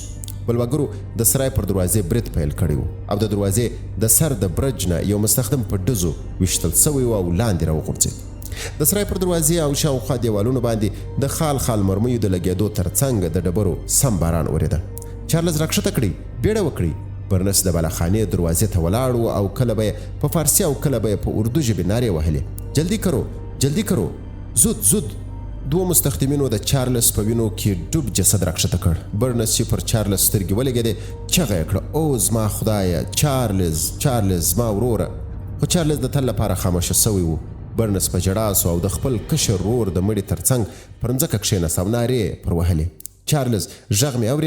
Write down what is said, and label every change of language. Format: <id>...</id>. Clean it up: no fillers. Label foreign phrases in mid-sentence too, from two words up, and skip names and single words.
<ps>بلواګرو د سرای پر دروازې برید پیل کړی و او د دروازې د سر د برج نه یو مستخدم په ډزو ویشتل سوی و او لاندې راوغورځېد. د سرای پر دروازې او شاوخوا دیوالونو باندې د خال خال مرمیو د لګېدو ترڅنګ د ډبرو سم باران اورېده. چارلز راکښته کړئ، بیړه وکړئ. برنس د بالاخانې دروازې ته ولاړ و او کله به یې په فارسي او کله به یې په اردو ژبې نارې وهلې:</ps> <ur>جلدی کرو، جلدی کرو،</ur> <fa>زود زود.</fa> <ps>دوه مستخدمینو د چارلز په وینو کې ډوب جسد راکښته کړ. برنس چې پر چارلز سترګې ولګېدې چغه یې کړه: او زما خدایه، چارلز، چارلز زما وروره. خو چارلز د تل لپاره خاموشه سوی و. برنس په ژړا سو او د خپل کشر ورور د مړي ترڅنګ پر ځمکه کښېناست او نارې پر وهلې: چارلز، غږ مې اورې؟</ps>